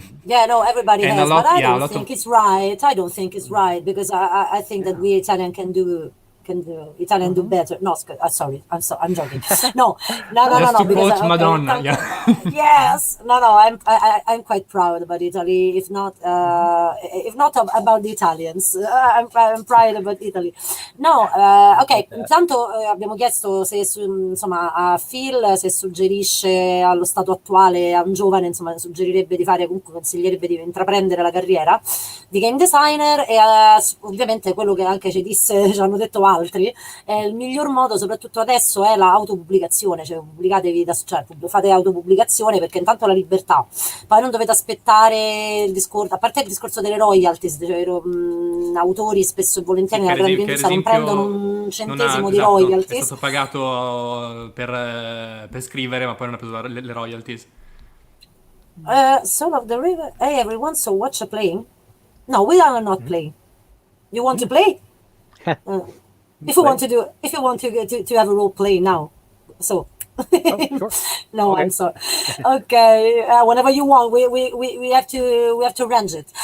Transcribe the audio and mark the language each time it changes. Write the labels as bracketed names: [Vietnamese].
[English] Everybody has, but I don't think it's right. I don't think it's right, because I think that we Italian can do do better. No, sorry, I'm joking. No. To quote Madonna, yes, I'm quite proud about Italy. If not about the Italians, I'm proud about Italy. No, ok. [Italian] Intanto abbiamo chiesto se a Phil se suggerisce allo stato attuale a un giovane, suggerirebbe di fare, comunque consiglierebbe di intraprendere la carriera di game designer, e ovviamente quello che anche ci hanno detto altri, il miglior modo soprattutto adesso è l'autopubblicazione, cioè pubblicatevi fate autopubblicazione, perché intanto la libertà, poi non dovete aspettare il discorso, a parte il discorso delle royalties, cioè autori spesso e volentieri nella grande industria non prendono un centesimo di royalties. È stato pagato per scrivere, ma poi non ha preso le royalties. [English] Soul of the River. Hey everyone, so what you playing? No, we are not playing. You want to play? If you want to have a role play now, so sure. No, okay. I'm sorry. Okay, whenever you want, we have to arrange it.